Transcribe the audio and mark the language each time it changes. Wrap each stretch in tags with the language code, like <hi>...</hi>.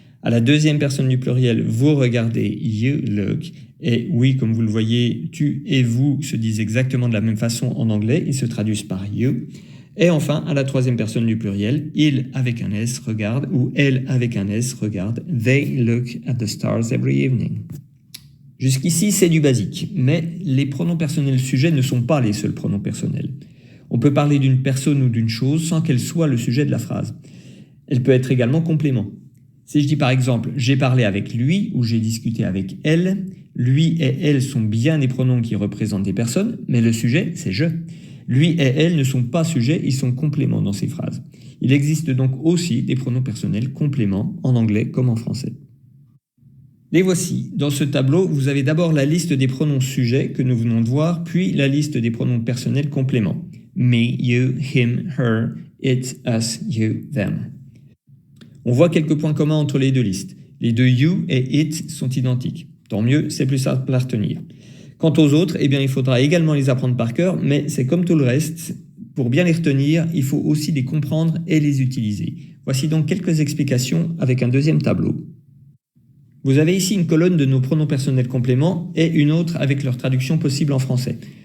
<fr>À la deuxième personne du pluriel, vous regardez,</fr> <en>you look.</en> <fr>Et oui, comme vous le voyez, tu et vous se disent exactement de la même façon en anglais. Ils se traduisent par you. Et enfin, à la troisième personne du pluriel, il avec un S regarde ou elle avec un S regarde.</fr> <en>They look at the stars every evening.</en> <fr>Jusqu'ici, c'est du basique. Mais les pronoms personnels sujets ne sont pas les seuls pronoms personnels. On peut parler d'une personne ou d'une chose sans qu'elle soit le sujet de la phrase. Elle peut être également complément. Si je dis par exemple « j'ai parlé avec lui » ou « j'ai discuté avec elle », lui et elle sont bien des pronoms qui représentent des personnes, mais le sujet, c'est « je ». Lui et elle ne sont pas sujets, ils sont compléments dans ces phrases. Il existe donc aussi des pronoms personnels compléments, en anglais comme en français. Les voici. Dans ce tableau, vous avez d'abord la liste des pronoms sujets que nous venons de voir, puis la liste des pronoms personnels compléments.</fr> <en>Me, you, him, her, it, us, you, them.</en> <fr>On voit quelques points communs entre les deux listes. Les deux you et it sont identiques. Tant mieux, c'est plus simple à retenir. Quant aux autres, eh bien, il faudra également les apprendre par cœur, mais c'est comme tout le reste. Pour bien les retenir, il faut aussi les comprendre et les utiliser. Voici donc quelques explications avec un deuxième tableau. Vous avez ici une colonne de nos pronoms personnels compléments et une autre avec leur traduction possible en français.</fr>